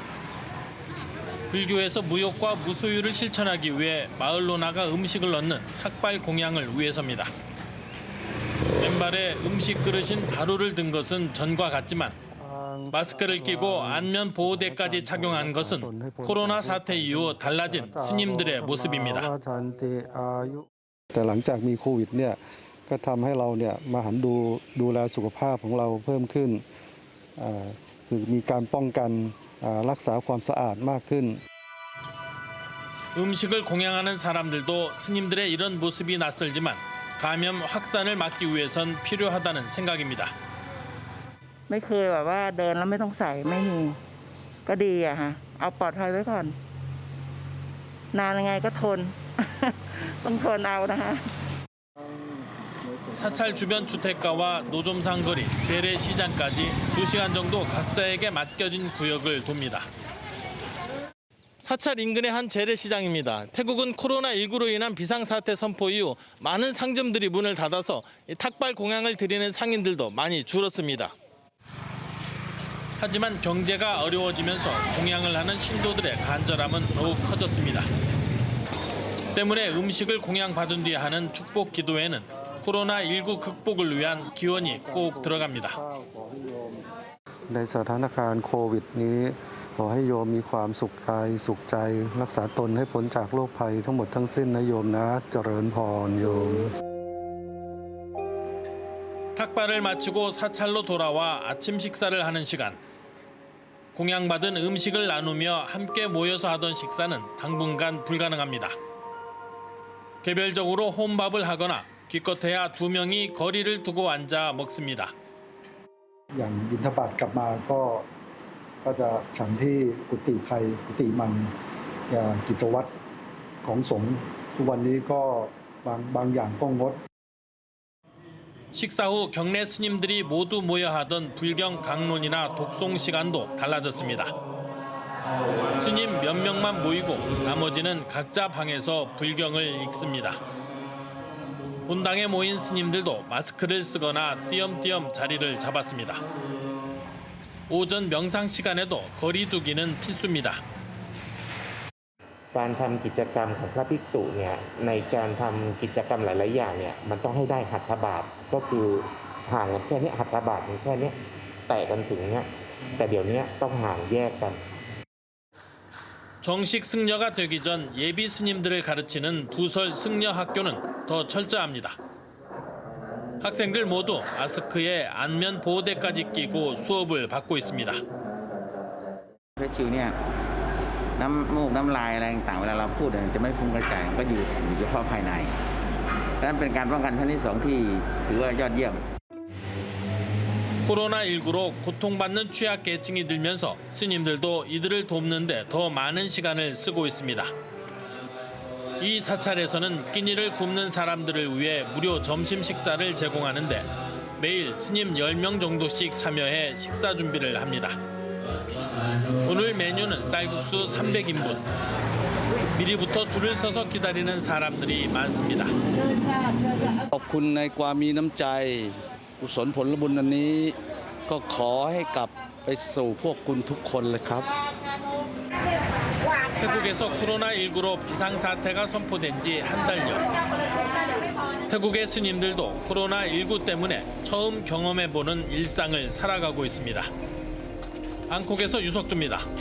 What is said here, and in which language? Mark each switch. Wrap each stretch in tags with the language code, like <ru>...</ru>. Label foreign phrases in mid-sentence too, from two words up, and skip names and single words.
<ko>불교에서 무욕과 무소유를 실천하기 위해 마을로 나가 음식을 얻는 탁발 공양을 위해서입니다. 왼발에 음식 그릇인 가루를 든 것은 전과 같지만 마스크를 끼고 안면 보호대까지 착용한 것은 코로나 사태 이후 달라진 스님들의 모습입니다.</ko> <th>แต่หลังจากมีโควิดเนี่ยก็ทำให้เราเนี่ยมาหันดูแลสุขภาพของเราเพิ่มขึ้นคือมีการป้องกันรักษาความสะอาดมากขึ้น</th> <ko>음식을 공양하는 사람들도 스님들의 이런 모습이 낯설지만 감염 확산을 막기 위해선 필요하다는 생각입니다.</ko> <th>ไม่เคยแบบว่าเดินแล้วไม่ต้องใส่ไม่มีก็ดีอะค่ะเอาปลอดภัยไว้ก่อนนานยังไงก็ทน ต้องทนเอานะคะ</th> <ko>사찰 주변 주택가와 노점상 거리, 재래시장까지 2시간 정도 각자에게 맡겨진 구역을 돕니다. 사찰 인근의 한 재래시장입니다. 태국은 코로나19로 인한 비상사태 선포 이후 많은 상점들이 문을 닫아서 탁발 공양을 드리는 상인들도 많이 줄었습니다. 하지만 경제가 어려워지면서 공양을 하는 신도들의 간절함은 더욱 커졌습니다. 때문에 음식을 공양받은 뒤에 하는 축복 기도에는 코로나19 극복을 위한 기원이 꼭 들어갑니다.</ko> <th>ในสถานการณ์โควิดนี้ขอให้โยมมีความสุขกายสุขใจรักษาตนให้พ้นจากโรคภัยทั้งหมดทั้งสิ้นนะโยมนะเจริญพรโยม</th> <ko>탁발을 마치고 사찰로 돌아와 아침 식사를 하는 시간. 공양받은 음식을 나누며 함께 모여서 하던 식사는 당분간 불가능합니다. 개별적으로 혼밥을 하거나 기껏해야 2명이 거리를 두고 앉아 먹습니다.</ko> <th>อย่างบิณฑบาตกลับมาก็จะฉันที่กุฏิใครกุฏิมันอย่างกิจวัตรของสงฆ์ทุกวันนี้ก็บางอย่างก็งด</th> <ko>식사 후 경내 스님들이 모두 모여 하던 불경 강론이나 독송 시간도 달라졌습니다. 스님 몇 명만 모이고 나머지는 각자 방에서 불경을 읽습니다. 본당에 모인 스님들도 마스크를 쓰거나 띄엄띄엄 자리를 잡았습니다. 오전 명상 시간에도 거리 두기는 필수입니다.</ko> <th>การทำกิจกรรมของพระภิกษุเนี่ยในการทำกิจกรรมหลายๆอย่างเนี่ยมันต้องให้ได้หัตถบาทก็คือห่างกันแค่นี้หัตถบาทแค่นี้แตะกันถึงเนี่ยแต่เดี๋ยวนี้ต้องห่างแยกกัน</th> <ko>정식 승려가 되기 전 예비 스님들을 가르치는 부설 승려 학교는 더 철저합니다. 학생들 모두 마스크에 안면 보호대까지 끼고 수업을 받고 있습니다.</ko> <th>พระชิวเนี่ยน้ำมูกน้ำลายอะไรต่างๆเวลาเราพูดจะไม่ฟุ้งกระจายก็อยู่เฉพาะภายในดังนั้นเป็นการป้องกันชั้นที่2ที่ถือว่ายอดเยี่ยม</th> <ko>코로나19로 고통받는 취약계층이 들면서 스님들도 이들을 돕는데 더 많은 시간을 쓰고 있습니다. 이 사찰에서는 끼니를 굶는 사람들을 위해 무료 점심 식사를 제공하는데 매일 스님 10명 정도씩 참여해 식사 준비를 합니다. 오늘 메뉴는 쌀국수 300인분. 미리부터 줄을 서서 기다리는 사람들이 많습니다.</ko> <th>ขอบคุณในความมีน้ำใจกุศลผลบุญอันนี้ก็ขอให้กลับไปสู่พวกคุณทุกคนเลยครับ</th> <ko>태국에서 코로나19로 비상사태가 선포된 지 한 달여. 태국의 스님들도 코로나19 때문에 처음 경험해보는 일상을 살아가고 있습니다. 방콕에서 유석주입니다.</ko>